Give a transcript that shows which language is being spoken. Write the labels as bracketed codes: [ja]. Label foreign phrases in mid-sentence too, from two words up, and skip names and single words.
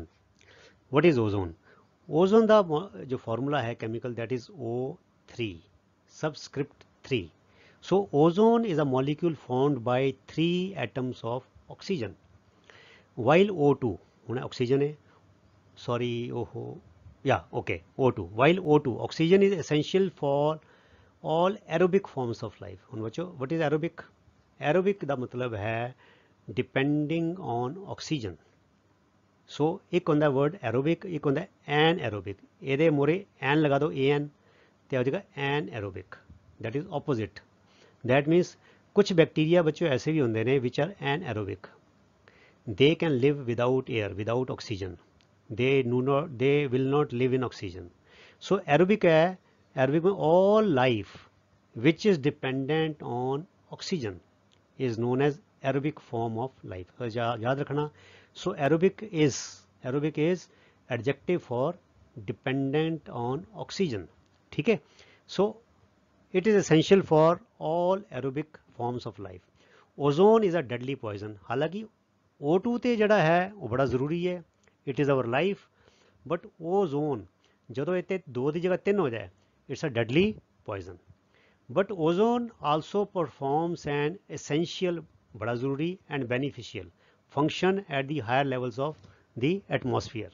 [en] What is ozone? [pa] ਓਜ਼ੋਨ ਦਾ ਜੋ ਫਾਰਮੂਲਾ ਹੈ ਕੈਮੀਕਲ, [en] that is O3 subscript 3. so ozone is a molecule formed by 3 atoms of oxygen, while O2, [pa] ਹੁਣ ਆਕਸੀਜਨ ਹੈ, [en] sorry, O2, while O2, oxygen is essential for all aerobic forms of life. [pa] ਹੁਣ ਬੱਚੋ, [en] what is aerobic? Aerobic [pa] ਦਾ ਮਤਲਬ ਹੈ [en] depending on oxygen. [pa] ਸੋ ਇੱਕ ਹੁੰਦਾ [en] word aerobic, [pa] ਇੱਕ ਹੁੰਦਾ anaerobic। ਇਹਦੇ ਮੂਹਰੇ ਐਨ ਲਗਾ ਦਿਓ, an, ਤੇ ਆ ਜਾਏਗਾ anaerobic, [en] that is opposite. That means [pa] ਕੁਛ ਬੈਕਟੀਰੀਆ ਬੱਚੋ ਐਸੇ ਵੀ ਹੁੰਦੇ ਨੇ [en] which are anaerobic. They can live without air, without oxygen. They will not live in oxygen. So aerobic है, aerobic में all life which is dependent on oxygen is known as aerobic form of life. [hi] याद रखना। [en] So aerobic is adjective for dependent on oxygen, [hi] ठीक है। [en] So it is essential for all aerobic forms of life. Ozone is a deadly poison. [pa] हालांकि O2 ਤੇ ਜਿਹੜਾ ਹੈ ਉਹ ਬੜਾ ਜ਼ਰੂਰੀ ਹੈ, [en] it is our life, [pa] ਬਟ ਓਜ਼ੋਨ ਜਦੋਂ ਇੱਥੇ 2 ਦੀ ਜਗ੍ਹਾ 3 ਹੋ ਜਾਏ, [en] it's a deadly poison. but ozone also performs an essential, [pa] ਬੜਾ ਜ਼ਰੂਰੀ, [en] and beneficial function at the higher levels of the atmosphere.